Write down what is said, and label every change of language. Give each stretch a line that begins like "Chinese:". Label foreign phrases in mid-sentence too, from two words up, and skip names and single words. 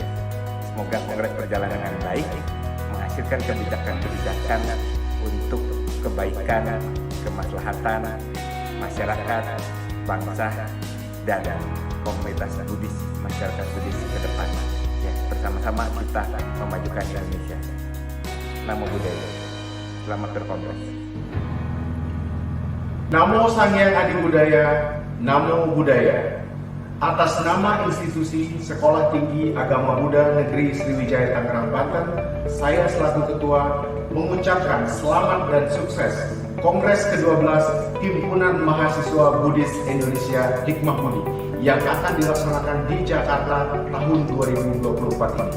Indonesian: Semoga Kongres berjalan dengan baik, menghasilkan kebijakan-kebijakan untuk kebaikan, kemaslahatan masyarakat, bangsa, dan komunitas Buddhis, masyarakat Buddhis ke depan. Ya, bersama-sama kita memajukan Indonesia.
Pali: Namo Buddhaya.
Indonesian: Selamat berkongres.
Pali: Namo Sang Hyang Adi Budaya, Namo Buddhaya.
Indonesian: Atas nama institusi Sekolah Tinggi Agama Buddha Negeri Sriwijaya Tangerang, Banten, saya selaku Ketua mengucapkan selamat dan sukses Kongres ke-12 Himpunan Mahasiswa Buddhis Indonesia Hikmah Budi yang akan dilaksanakan di Jakarta tahun 2024 ini.